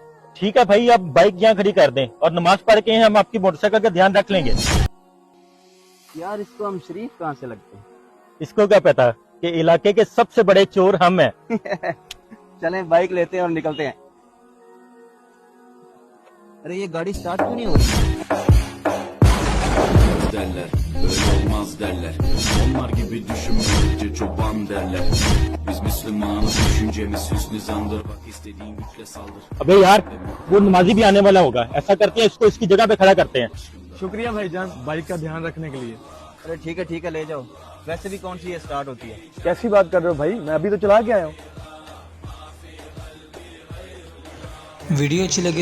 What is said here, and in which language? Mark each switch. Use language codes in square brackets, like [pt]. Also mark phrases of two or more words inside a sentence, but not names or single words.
[hi] ठीक है भाई, आप बाइक यहाँ खड़ी कर दें और नमाज पढ़ के हम आपकी मोटरसाइकिल का ध्यान रख लेंगे। यार इसको हम शरीफ कहाँ से लगते हैं? इसको क्या पता कि इलाके के सबसे बड़े चोर हम हैं। चलें बाइक लेते हैं और निकलते हैं। अरे ये गाड़ी स्टार्ट क्यों नहीं हो रही? [tr] derler Öyle olmaz derler Onlar gibi düşünmedikçe çoban derler Biz Müslümanız düşüncemiz hüsnü zandır Bak istediğin güçle saldır [hi] अबे यार, वो नमाजी भी आने वाला होगा। ऐसा करते हैं, इसको इसकी जगह पे खड़ा करते हैं। शुक्रिया भाईजान, बाइक का ध्यान रखने के लिए। अरे ठीक है ले जाओ। वैसे भी कौन सी ये स्टार्ट होती है? कैसी बात कर रहे हो भाई, मैं अभी तो चला के आया हूँ। वीडियो अच्छी लगे